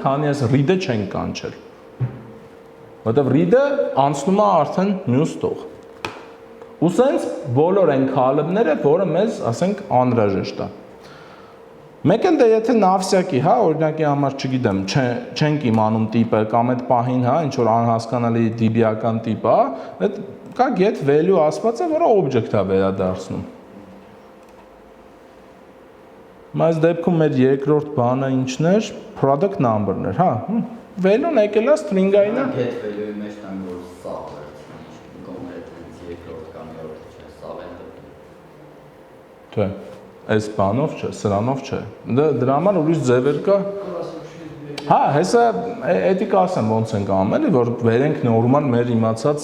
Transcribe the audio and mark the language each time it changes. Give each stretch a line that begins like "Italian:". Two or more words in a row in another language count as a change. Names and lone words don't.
Armenian: քանի այս read-ը չենք կանչել։ Որտեվ read-ը անցնում է արդեն մյուս տող։ Ու սենց բոլոր այն column-ները, որը մեզ, ասենք, անհրաժեշտ է։ Մեկ էլ դե եթե նավսյակի, հա, օրինակի համար, չգիտեմ, չենք իմանում տիպը կամ այդ պահին, հա, ինչ որ անհասկանալի DB-ական տիպ է, այդ կա
English: get value
Armenian: ասված է, որը object է վերադարձնում։ Այս դեպքում մեր երկրորդ բանը ինչն էր,
English: product number-
Armenian: ն էր, հա։ Value-ն եկել է string-ային է։
English: Get value-
Armenian: ի մեջ տան որ սա վերցնի, կոնկրետ երկրորդ կամ երրորդ չէ, սա Չէ, այս բանով չէ, սրանով չէ։ Դրա համար ուրիշ ձևեր կա։ Հա, հեսա էդի կասեմ ոնց ենք անում, էլի որ վերենք նորմալ մեր իմացած